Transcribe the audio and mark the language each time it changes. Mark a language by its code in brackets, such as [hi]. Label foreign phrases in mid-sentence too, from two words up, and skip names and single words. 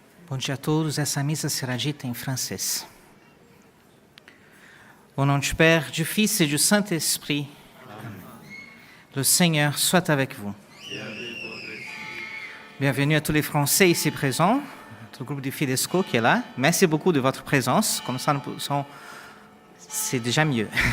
[pt] Bom dia a todos. Essa missa será dita em francês. [fr] Au nom du Père, du Fils et du Saint-Esprit, le Seigneur soit avec vous. Bienvenue à tous les Français ici présents, tout le groupe du Fidesco qui est là. Merci beaucoup de votre présence, comme ça c'est déjà mieux.